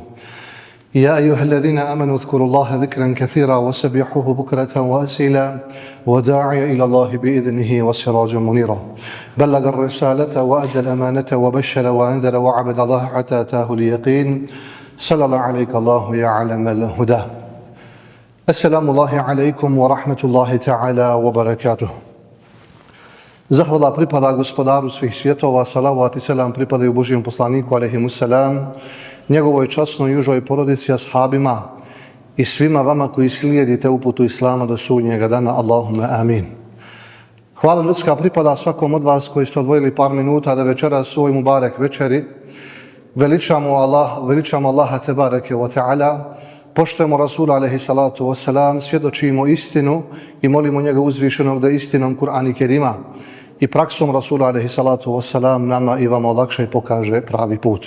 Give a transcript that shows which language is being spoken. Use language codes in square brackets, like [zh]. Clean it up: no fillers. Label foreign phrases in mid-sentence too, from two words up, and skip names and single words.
[ar] يا أيها الذين آمنوا اذكروا الله ذكرا كثيرا وسبحوه بكرة وأسيلا وداعي إلى الله بإذنه وسراجا منيرا. بلغ الرسالة وأدى الأمانة وبشر وأنذر وعبد الله حتى أتاه اليقين. صلى الله عليك الله يا علم الهدى. السلام عليكم ورحمة الله تعالى وبركاته. [bs] Zahvala pripada gospodaru svih svjetova, salavat i selam pripadaju Božijem poslaniku [ar] عليهم السلام, [bs] njegovoj časnoj i užoj porodici, ashabima i svima vama koji slijedite uputu Islama do sudnjega dana. [ar] اللهم آمين. [bs] Hvala ljudska pripada svakom od vas koji ste odvojili par minuta da večeras u ovoj mubarek večeri veličamo Allaha [ar] تبارك وتعالى, [bs] poštujemo Rasula [ar] عليه الصلاة والسلام, [bs] svjedočimo istinu i molimo njega uzvišenog da istinom Kur'ana Kerima i praksom Rasula [ar] عليه الصلاة والسلام [bs] nama i vama olakša i pokaže pravi put.